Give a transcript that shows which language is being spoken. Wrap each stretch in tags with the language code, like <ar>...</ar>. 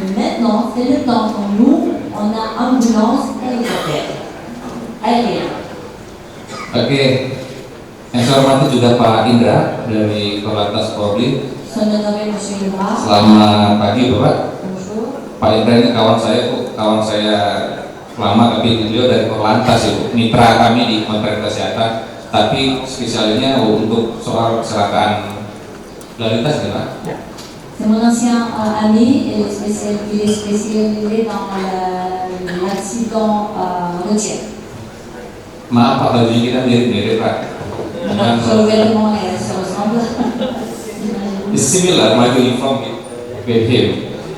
<fr>Maintenant, c'est le temps pour nous, on a ambulance hélicoptère aérien.</fr> <id>Oke, yang saya hormati juga Pak Indra dari Korlantas Polri.</id> <fr>Son honoré Monsieur Lemar.</fr> <id>Selamat pagi Bapak.</id> <fr>Bonjour.</fr> <id>Pak Indra ini kawan saya lama, tapi beliau dari Korlantas Ibu, mitra kami di Kementerian Kesehatan, tapi spesialnya untuk soal kecelakaan lalu lintas ya Pak?</id> <fr>C'est mon ancien ami et il est spécialisé dans l'accident routier.</fr> <id>Maaf Pak, baju kita mirip-mirip Pak.</id> <fr>Sur le vêtement, ça ressemble.</fr> <en>It's similar, my uniform with him.</en>